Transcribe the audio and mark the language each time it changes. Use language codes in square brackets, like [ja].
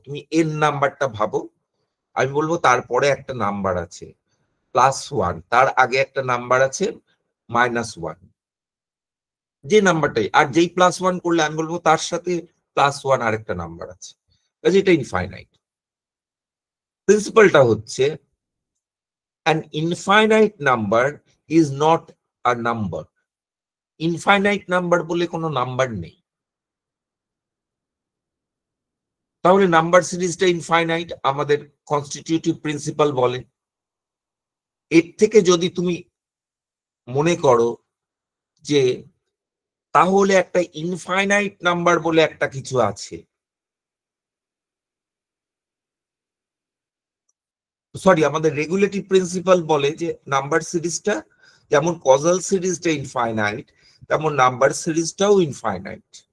[bn] তুমি এন নাম্বারটা ভাবো, আমি বলবো তারপরে একটা নাম্বার আছে +1, তার আগে একটা নাম্বার আছে -1, যে নাম্বারটাই, আর যেই +1 করলে আমি বলবো তার সাথে +1 আরেকটা নাম্বার আছে, কাজে এটা ইনফাইনাইট। প্রিন্সিপালটা হচ্ছে [en] an infinite number is not a number. [bn] Infinite number বলে কোনো নাম্বার নেই, তাহলে নাম্বার সিরিজটা ইনফাইনাইট আমাদের কনস্টিটিউটিভ প্রিন্সিপাল বলে। এর থেকে যদি তুমি মনে করো যে তাহলে একটা ইনফাইনাইট নাম্বার বলে একটা কিছু আছে, সরি আমাদের রেগুলেটিভ প্রিন্সিপাল বলে যে নাম্বার সিরিজটা যেমন কজাল সিরিজটা ইনফাইনাইট, তেমন নাম্বার সিরিজটাও ইনফাইনাইট।